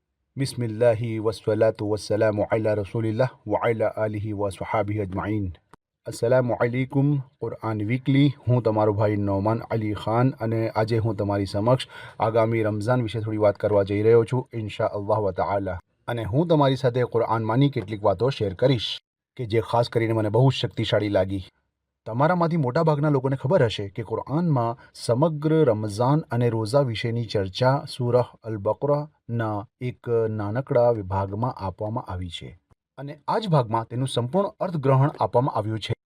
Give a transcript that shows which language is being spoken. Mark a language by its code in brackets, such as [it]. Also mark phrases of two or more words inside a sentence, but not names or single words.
[ar] بسم الله والصلاة والسلام على رسول الله وعلى آله وصحبه أجمعين. السلام عليكم कुरान વીકલી। [gu] હું તમારો ભાઈ નોમાન અલી ખાન અને આજે હું તમારી સમક્ષ આગામી રમઝાન વિશે થોડી વાત કરવા જઈ રહ્યો છું [ar] إن شاء الله تعالى. [gu] અને હું તમારી સાથે કુરાનમાંની કેટલીક વાતો શેર કરીશ કે જે ખાસ કરીને મને બહુ શક્તિશાળી લાગી। તમારામાંથી મોટાભાગના લોકોને ખબર હશે કે કુરાનમાં સમગ્ર રમઝાન અને રોઝા વિશેની ચર્ચા સૂરહ અલ બકરાના એક નાનકડા વિભાગમાં આપવામાં આવી છે અને આ જ ભાગમાં તેનું સંપૂર્ણ અર્થગ્રહણ આપવામાં આવ્યું છે।